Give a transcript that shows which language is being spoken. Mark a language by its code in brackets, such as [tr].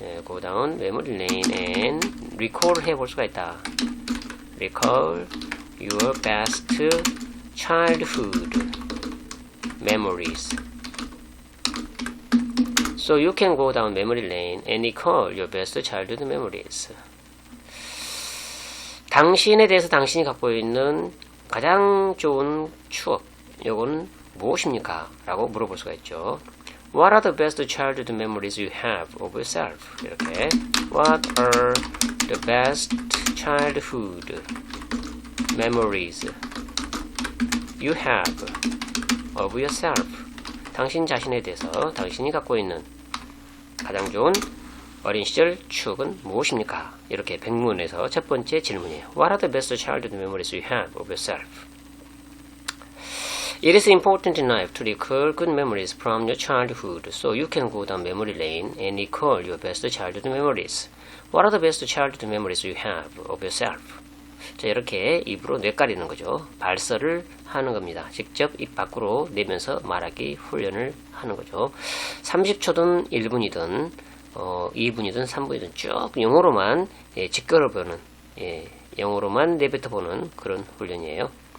[en] go down memory lane and recall [ko] 해볼 수가 있다. [en] recall your best childhood memories. So you can go down memory lane and recall your best childhood memories. [ko] 당신에 대해서 당신이 갖고 있는 가장 좋은 추억, 이건 무엇입니까? 라고 물어볼 수가 있죠. [en] What are the best childhood memories you have of yourself? 이렇게 What are the best childhood memories you have of yourself? [ko] 당신 자신에 대해서 당신이 갖고 있는 가장 좋은 어린 시절 추억은 무엇입니까? 이렇게 백문에서 첫 번째 질문이에요. [en] What are the best childhood memories you have of yourself? It is important in life to recall good memories from your childhood, so you can go down memory lane and recall your best childhood memories. What are the best childhood memories you have of yourself? [ko] 자, 이렇게 입으로 뇌까리는 거죠. 발설을 하는 겁니다. 직접 입 밖으로 내면서 말하기 훈련을 하는 거죠. 30초든 1분이든 2분이든 3분이든 쭉 영어로만 직결해보는, 영어로만 내뱉어보는 그런 훈련이에요.